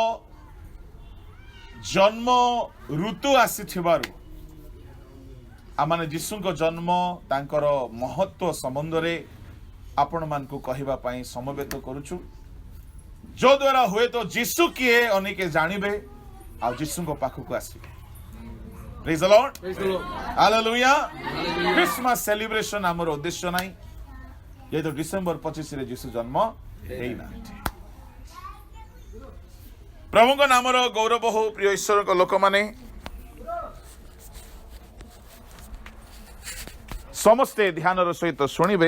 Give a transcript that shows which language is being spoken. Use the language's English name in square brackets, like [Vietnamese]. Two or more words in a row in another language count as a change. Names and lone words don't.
[Odia] ଜନ୍ମ ଋତୁ ଆସିଥିବାରୁ ଆମମାନେ ଯୀଶୁଙ୍କ ଜନ୍ମ ତାଙ୍କର ମହତ୍ୱ ସମ୍ବନ୍ଧରେ ଆପଣମାନଙ୍କୁ କହିବା ପାଇଁ ସମବେତ କରୁଛୁ, ଯଦ୍ୱାରା ହୁଏତ ଯୀଶୁ କିଏ ଅନେକେ ଜାଣିବେ ଆଉ ଯୀଶୁଙ୍କ ପାଖକୁ ଆସିବେ। [English] Praise the Lord. Hallelujah. Christmas celebration [Odia] ଆମର ଉଦ୍ଦେଶ୍ୟ ନାହିଁ, ଯେହେତୁ ଡିସେମ୍ବର 25ରେ ଯୀଶୁ ଜନ୍ମ ହେଇନାହାନ୍ତି। ପ୍ରଭୁଙ୍କ ନାମର ଗୌରବ ହଉ। ପ୍ରିୟ ଈଶ୍ୱରଙ୍କ ଲୋକମାନେ, ସମସ୍ତେ ଧ୍ୟାନର ସହିତ ଶୁଣିବେ।